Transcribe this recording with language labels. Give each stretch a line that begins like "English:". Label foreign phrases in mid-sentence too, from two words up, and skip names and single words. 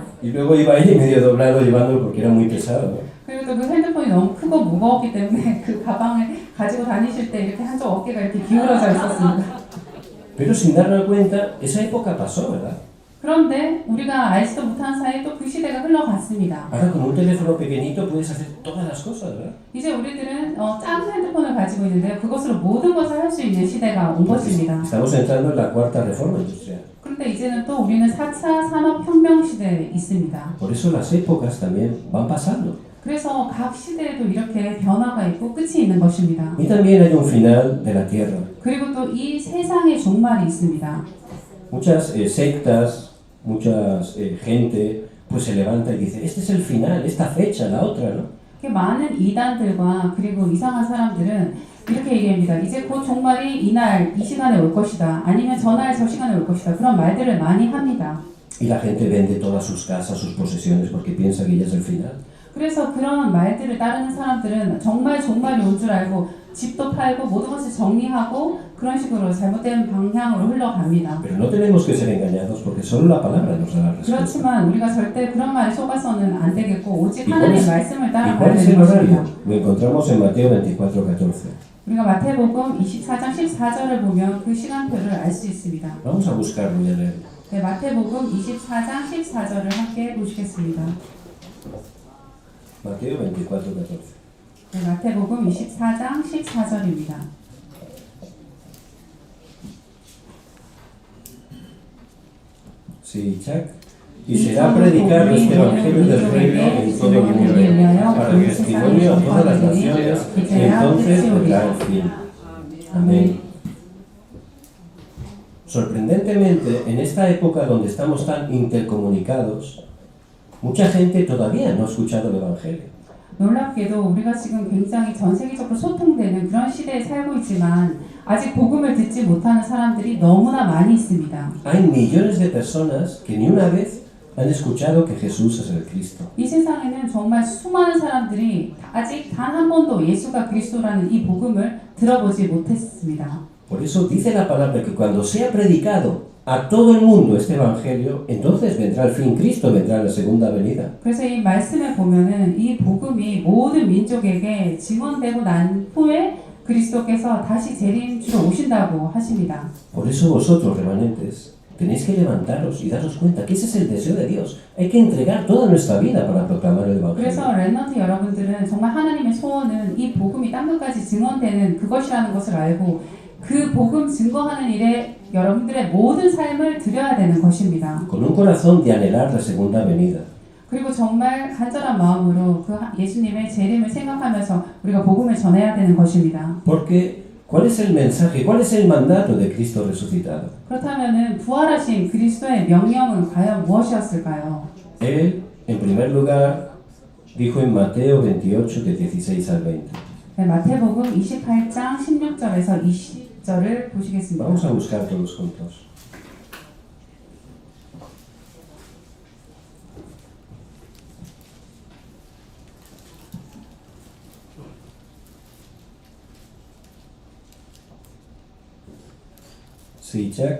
Spanish: Y luego iba ahí medio doblado llevándolo porque era muy pesado, ¿no?
Korean: 그리고 또 그 핸드폰이 너무 크고 무거웠기 때문에 그 가방을 가지고 다니실 때 이렇게 한쪽 어깨가 이렇게 기울어져 있었습니다.
Spanish: Pero sin darnos cuenta, esa época pasó, ¿verdad?
Korean: 그런데 우리가 알지도 못한 사이에 또 그 시대가 흘러갔습니다.
Spanish: Ahora con un teléfono pequeñito puedes hacer todas las cosas, ¿verdad?
Korean: 이제 우리들은 작은 핸드폰을 가지고 있는데요. 그것으로 모든 것을 할 수 있는 시대가 온 것입니다.
Spanish: Estamos entrando en la cuarta reforma industrial.
Korean: 그런데 이제는 또 우리는 4차 산업혁명 시대에 있습니다.
Spanish: Por eso las épocas también van pasando.
Korean: 그래서 각 시대에도 이렇게 변화가 있고 끝이 있는 것입니다.
Spanish: Y también hay un final de la tierra.
Korean: 그리고 또 이 세상의 종말이 있습니다.
Spanish: Muchas sectas, mucha gente pues se levanta y dice, este es el final, esta fecha, la otra, ¿no?
Korean: 많은 이단들과 그리고 이상한 사람들은 이렇게 얘기합니다. 이제 곧 종말이 이날, 이 시간에 올 것이다. 아니면 저날, 저 시간에 올 것이다. 그런 말들을 많이 합니다.
Spanish: y la gente vende todas sus casas, sus posesiones porque piensa que ya es el final.
Korean: 그래서 그런 말들을 따르는 사람들은 정말 종말이 온 줄 알고 집도 팔고 모든 것을 정리하고 그런 식으로 잘못된 방향으로 흘러갑니다.
Spanish: Pero no tenemos que ser engañados porque solo la palabra nos da la respuesta.
Korean: 그렇지만 우리가 절대 그런 말에 속아서는 안 되겠고 오직
Spanish: ¿Y
Korean: 하나님의
Spanish: cuál
Korean: 말씀을
Spanish: es
Korean: 따라가야
Spanish: el
Korean: 되는
Spanish: horario?
Korean: 것입니다.
Spanish: Lo encontramos en Mateo 24:14.
Korean: 우리가 마태복음 24장 14절을 보면 그 시간표를 알 수 있습니다.
Spanish: Vamos a buscarlo y a leerlo.
Korean: 네, 마태복음 24장 14절을 함께 보시겠습니다.
Spanish: Mateo 24:14.
Korean: 네, 마태복음 24장 14절입니다.
Spanish: Sí, Chuck. Y será predicado este evangelio del reino en todo el mundo, para testimonio a todas las naciones, y entonces vendrá el fin. Amén. Sorprendentemente, en esta época donde estamos tan intercomunicados, mucha gente todavía no ha escuchado el evangelio.
Korean: 놀랍게도 우리가 지금 굉장히 전 세계적으로 소통되는 그런 시대에 살고 있지만 아직 복음을 듣지 못하는 사람들이 너무나 많이 있습니다.
Spanish: Hay millones de personas que ni una vez han escuchado que Jesús es el Cristo.
Korean: 이 세상에는 정말 수많은 사람들이 아직 단 한 번도 예수가 그리스도라는 이 복음을 들어보지 못했습니다.
Spanish: Por eso dice la palabra que cuando sea predicado a todo el mundo este evangelio, entonces vendrá el fin, Cristo vendrá en la segunda venida.
Korean: 그래서 이 말씀에 보면은 이 복음이 모든 민족에게 증언되고 난 후에 그리스도께서 다시 재림주로 오신다고 하십니다.
Spanish: Por eso vosotros, remanentes, tenéis que levantaros y daros cuenta que ese es el deseo de Dios. Hay que entregar toda nuestra vida para proclamar el evangelio.
Korean: 그래서 렘넌트 여러분들은 정말 하나님의 소원은 이 복음이 땅 끝까지 증언되는 그것이라는 것을 알고 그 복음 증거하는 일에 여러분들의 모든 삶을 드려야 되는 것입니다.
Spanish: Con un corazón de anhelar la segunda venida.
Korean: 그리고 정말 간절한 마음으로 그 예수님의 재림을 생각하면서 우리가 복음을 전해야 되는 것입니다.
Spanish: Porque, ¿cuál es el mensaje? ¿Cuál es el mandato de Cristo resucitado?
Korean: 그렇다면은 부활하신 그리스도의 명령은 과연 무엇이었을까요?
Spanish: Él, en primer lugar, dijo en Mateo 28, de 16 al 20.
Korean: 네, 마태복음 28장 16절에서 20절을 보시겠습니다.
Spanish: Vamos a buscar todos juntos. Sí, Jack.